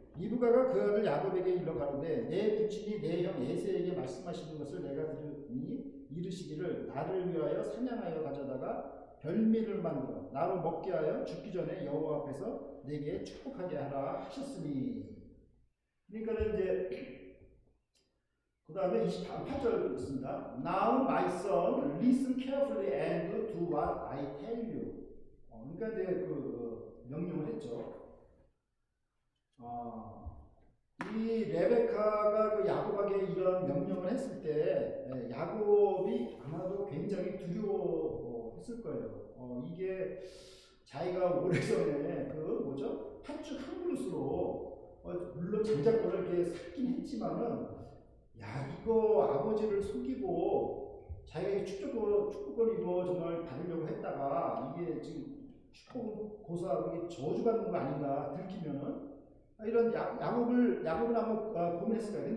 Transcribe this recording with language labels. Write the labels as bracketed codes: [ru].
[ko] 리브가가 그 아들 야곱에게 일러 가로되 내 부친이 내 형 에서에게 말씀하시는 것을 내가 들으니 이르시기를 나를 위하여 사냥하여 가져다가 별미를 만들어 나로 먹게 하여 죽기 전에 여호와 앞에서 내게 축복하게 하라 하셨으니. 그러니까 이제 그 다음에 28절 있습니다. [en] Now my son, listen carefully and do what I tell you. [ko] 그러니까 이제 명령을 했죠. 이 레베카가 그 야곱에게 이런 명령을 했을 때 야곱이 아마도 굉장히 두려워했을 거예요. 이게 자기가 오래전에 팥죽 한 그릇으로 물론 장자권을 이렇게 샀긴 했지만은 이거 아버지를 속이고 자기가 축복권 이거 정말 받으려고 했다가 이게 지금 축복은 고소하고 이게 저주받는 거 아닌가 들키면은 이런 야곱은 아마 고민했을 거예요.